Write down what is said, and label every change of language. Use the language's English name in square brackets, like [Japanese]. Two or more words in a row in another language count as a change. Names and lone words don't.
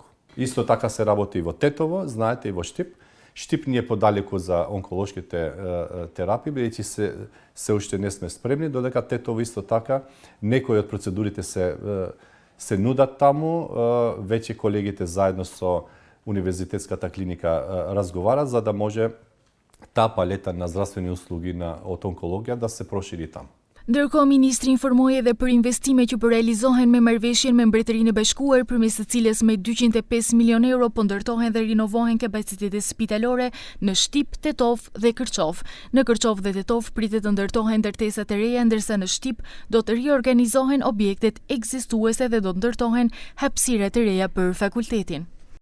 [Macedonian] Исто така се работи и во Тетово, знаете, и во Штип. Штип ни е подалеку за онколошките терапии, бидејќи се уште не сме спремни, додека Тетово исто така некои од процедурите се нудат таму, веќе колегите заедно со универзитетската клиника разговарат за да може таа палета на здравствени услуги од онкологија да се прошири таму. [Albanian] Ndërkohë, ministri informoi edhe për investime që po realizohen me marrëveshjen me Mbretërinë e Bashkuar, përmes së cilës me 205 milion euro po ndërtohen dhe rinovohen kapacitetet spitalore në Shtip, Tetov dhe Kërçov. Në Kërçov dhe Tetov pritet të ndërtohen ndërtesa të reja, ndërsa në Shtip do të riorganizohen objektet ekzistuese dhe do të ndërtohen hapësira të reja për fakultetin.